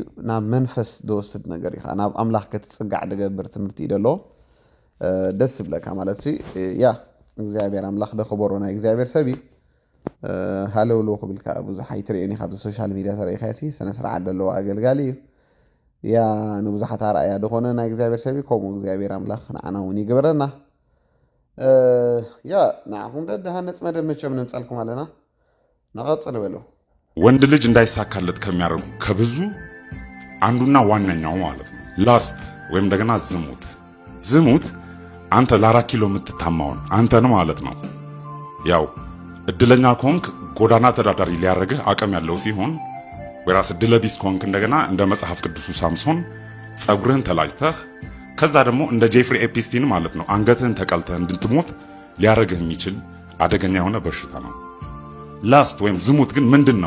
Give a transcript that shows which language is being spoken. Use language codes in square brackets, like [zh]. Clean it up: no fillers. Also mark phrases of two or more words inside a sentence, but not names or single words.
[ti] ናብ መንፈስ ዝወስድ ነገር ኢኻ ናብ ኣምላኽ ክትፅጋዕ ድገብር ትምህርቲ እዩ ደለዎ ደስ ብለካ ማለት ያ እግዚኣብሔር ኣምላኽ ደኽበሮ ናይ እግዚኣብሔር ሰብ ሃለውሎ ክብልካ ብዙሕ ኣይትሪእዮን ኢኻ ብዚ [en] social media [ti] ተረኢኻሲ ስነ ስርዓት ዘለዎ ኣገልጋሊ እዩ ያ ንብዙሓት ኣርኣያ ድኾነ ናይ እግዚኣብሔር ሰብ ከምኡ እግዚኣብሔር ኣምላኽ ንዓና እውን ይግብረና። ያ ንዓኹም ደሃነፅ መደብ መቸም ንንፀልኩም ኣለና ነቐፅል በሎ [am] ወንድ ልጅ እንዳይሳካለት ከሚያደርጉ ከብዙ አንዱና ዋነኛው ማለት ነው ላስት ወይም እንደገና ዝሙት አንተ ለ4 ኪሎ የምትታማውን አንተን ማለት ነው። ያው እድለኛ ከሆንክ ጎዳና ተዳዳሪ ሊያደርግህ አቅም ያለው ሲሆን ወራስ እድለቢስ ከሆንክ እንደገና እንደ መጽሐፍ ቅዱሱ ሳምሶን ጸጉርህን ተላጭተህ ከዛ ደግሞ እንደ ጄፍሪ ኤፒስቲን ማለት ነው አንገትህን ተቀልተህ እንድትሞት ሊያደርግህ የሚችል አደገኛ የሆነ በሽታ ነው። ላስት ወይም ዝሙት ግን ምንድነው?